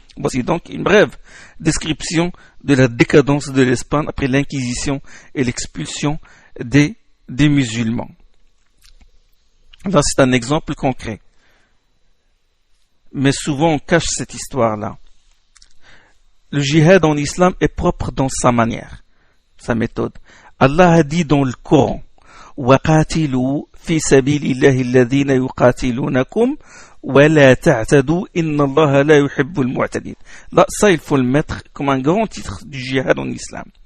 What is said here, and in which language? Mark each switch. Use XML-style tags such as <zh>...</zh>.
<fr>Voici donc une brève description de la décadence de l'Espagne après l'Inquisition et l'expulsion des des musulmans. Là, c'est un exemple concret. Mais souvent, on cache cette histoire-là. Le jihad en islam est propre dans sa manière, sa méthode. Allah a dit dans le Coran,</fr> <ar>وَقَاتِلُوا فِي سَبِيلِ اللَّهِ الَّذِينَ يُقَاتِلُونَكُمْ وَلَا تَعْتَدُوا إِنَّ اللَّهَ لَا يُحِبُّ الْمُعْتَدِينَ.</ar> <fr>Là, ça, il faut le mettre comme un grand titre du jihad en islam.</fr>